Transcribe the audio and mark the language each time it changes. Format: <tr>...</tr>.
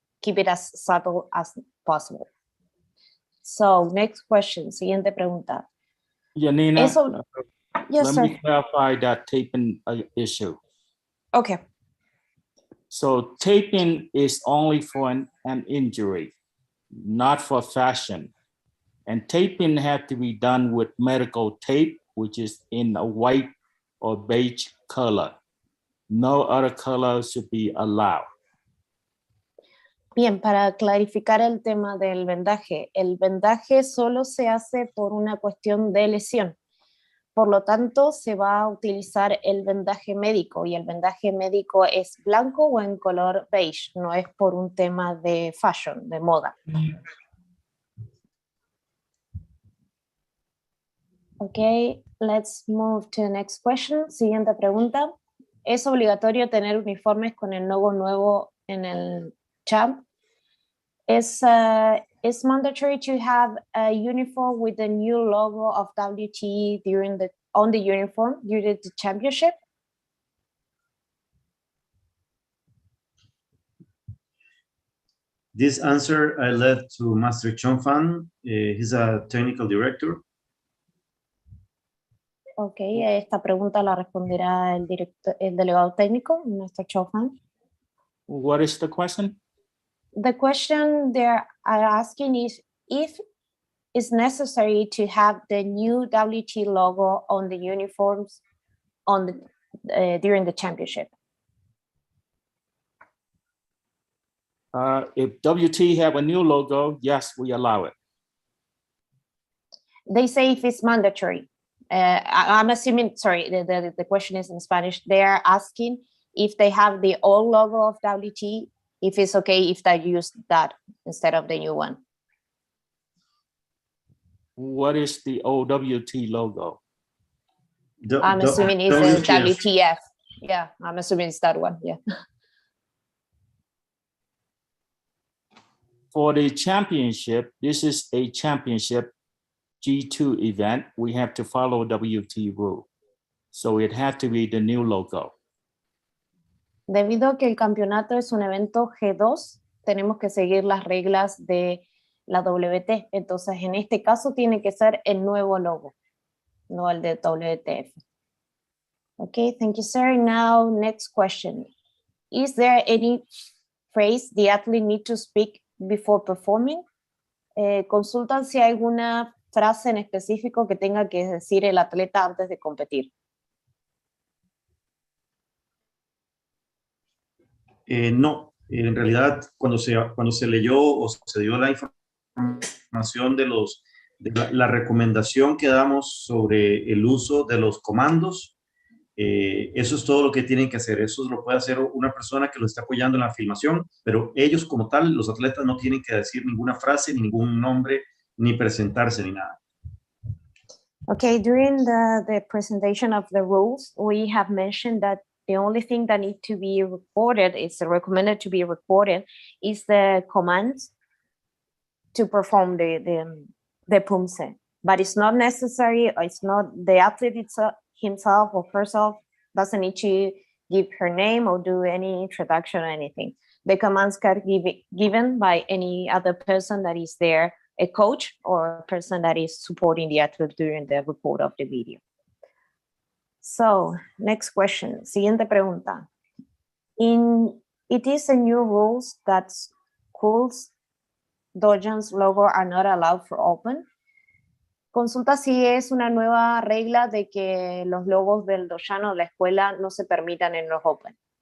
<en>keep it as subtle as possible. So next question,</en> <es>siguiente pregunta. Janina, Eso, yes,</es> <en>let sir. me clarify that taping issue. Okay. So taping is only for an injury, not for fashion. And taping had to be done with medical tape, which is in a white or beige color. No other color should be allowed.</en> <es>Bien, para clarificar el tema del vendaje, el vendaje solo se hace por una cuestión de lesión. Por lo tanto, se va a utilizar el vendaje médico y el vendaje médico es blanco o en color beige, no es por un tema de fashion, de moda.</es> <en>Ok, let's move to the next question.</en> <es>Siguiente pregunta. ¿Es obligatorio tener uniformes con el logo nuevo en el champ?</es> <en>It's mandatory to have a uniform with the new logo of WT on the uniform during the championship. This answer I left to Master Chong Fan. He's a technical director.</en> <es>Ok, esta pregunta la responderá el delegado técnico, Mr. Chofan.</es> <en>What is the question? The question they are asking is if it's necessary to have the new WT logo on the uniforms during the championship. If WT have a new logo, yes, we allow it. They say if it's mandatory. I'm assuming, sorry, the question is in Spanish. They are asking if they have the old logo of WT, if it's okay if they use that instead of the new one. What is the OWT logo? I'm assuming it's a WTF. Yeah, I'm assuming it's that one, yeah. For the championship, this is a championship G2 event. We have to follow WT rule. So it had to be the new logo.</en> <es>Debido a que el campeonato es un evento G2, tenemos que seguir las reglas de la WT. Entonces, en este caso, tiene que ser el nuevo logo, no el de WTF.</es> <en>Okay, thank you, sir. Now, next question. Is there any phrase the athlete need to speak before performing?</en> <es>Consultan si hay alguna frase en específico que tenga que decir el atleta antes de competir. No, en realidad cuando se leyó o se dio la información de la recomendación que damos sobre el uso de los comandos, eso es todo lo que tienen que hacer. Eso lo puede hacer una persona que lo está apoyando en la filmación, pero ellos como tal, los atletas no tienen que decir ninguna frase, ningún nombre, ni presentarse, ni nada.</es> <en>Okay, during the presentation of the rules, we have mentioned that the only thing that need to be recorded, is recommended to be recorded, is the commands to perform the Poomsae. But it's not necessary, it's not the athlete himself or herself doesn't need to give her name or do any introduction or anything. The commands can be given by any other person that is there, a coach or a person that is supporting the athlete during the report of the video. So, next question.</en> <es>Siguiente pregunta.</es> <en>It is a new rules that schools, dojans logo are not allowed for open.</en> <es>Consulta si es una nueva regla de que los logos del dojan o de la escuela no se permitan en los open.</es>